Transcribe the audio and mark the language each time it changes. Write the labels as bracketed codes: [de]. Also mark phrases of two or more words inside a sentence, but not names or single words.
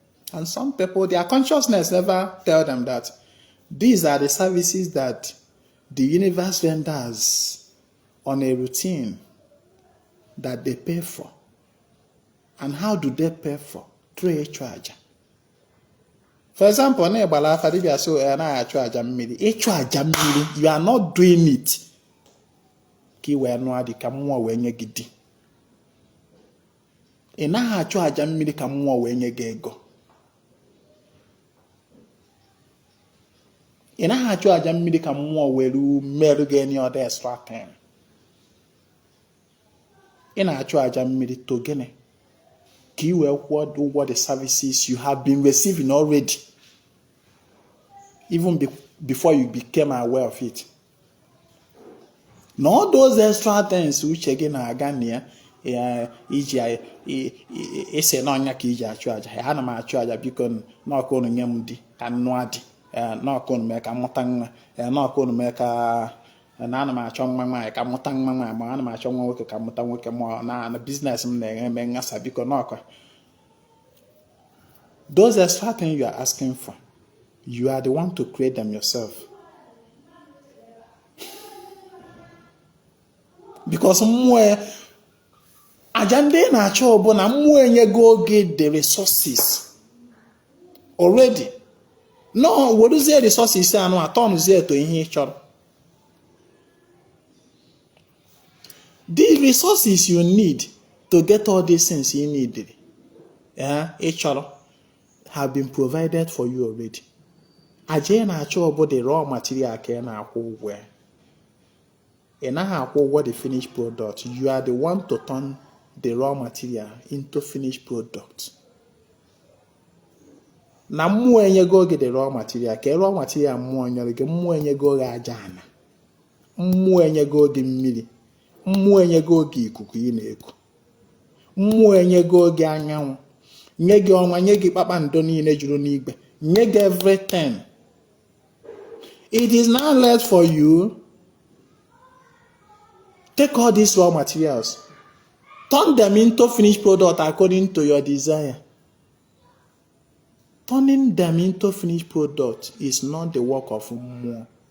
[en] And some people, their consciousness never tell them that These are the services that the universe renders on a routine that they pay for. And how do they pay for? Through a charge. For example, you are not doing it. [ig] Ị naghị achụ aja mmiri ka mmụọ wee nye gị ego. Ị naghị achụ aja mmiri ka mmụọ wee merụ gị [en] any other extra thing. [ig] Ị na-achụ aja mmiri to gịnị? Ka ị wee kwụọ ụgwọ [en] the services you have been receiving already, even before you became aware of it. Not those extra things which again are again [ig] iji ese na onya ka iji achụ aja. Ana m achụ aja biko na ọkụ unu nye m di ka nnụ adị, na ọkụ unu mee ka mụta nwa, na ọkụ unu mee ka na ana m achọ nwa nwaanyị ka mụta nwa nwaanyị, ma ana m achọ nwa nwoke ka mụta nwoke, ma na business m na-eme ngasa biko na ọkụ. [en] Those extra things you are asking for, you are the one to create them yourself. [ig] Because mmụọ aja ndị na-achọ bụ na mmụọ enyego oge [en] the resources already. No, [ig] weruzie resources anụ atọnụzie to ihe ị chọrọ. [en] The resources you need to get all these things you need, [ig] ị chọrọ, [en] have been provided for you already. [ig] Aja na-achọ bụ [en] the raw material [ig] ka ị na-akwụ ụgwọ. Ị naghị akwụ ụgwọ [en] the finished product. You are the one to turn the raw material into finished product. [ig] Na mmụọ enyego gị [en] the raw material, [ig] ka [en] raw material [ig] mmụọ nyere gị, mmụọ enyego gị aja ana, mmụọ enyego gị mmiri, mmụọ enyego gị ikuku ị na-eku, mmụọ enyego gị anyanwụ, nye gị ọnwa, nye gị kpakpando niile juru n'igwe, nye gị everything. [en] It is now left for you. Take all these raw materials, turn them into finished product according to your desire. Turning them into finished product is not the work of more.